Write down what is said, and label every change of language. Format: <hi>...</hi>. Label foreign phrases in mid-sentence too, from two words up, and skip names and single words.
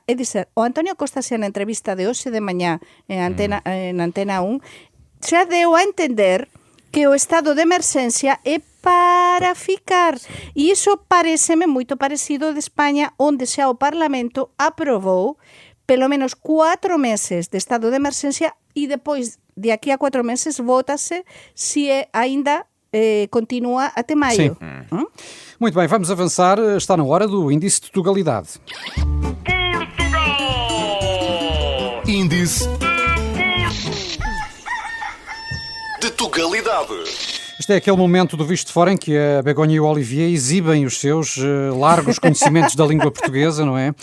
<gl>É dizer, o Antonio Costa, na entrevista de hoxe de mañá en Antena 1, xa deu a entender que o estado de emerxencia é para ficar. E iso pareceme moito parecido de España, onde xa o Parlamento aprobou pelo menos 4 meses de estado de emerxencia e depois, de aquí a 4 meses, vótase se aínda continua até maio.</gl> <pt>Muito bem, vamos avançar. Está na hora do Índice de Tugalidade. Índice de Tugalidade. Este é aquele momento do Visto de Fora em que a Begonha e o Olivier exibem os seus largos conhecimentos da língua portuguesa, não é?</pt>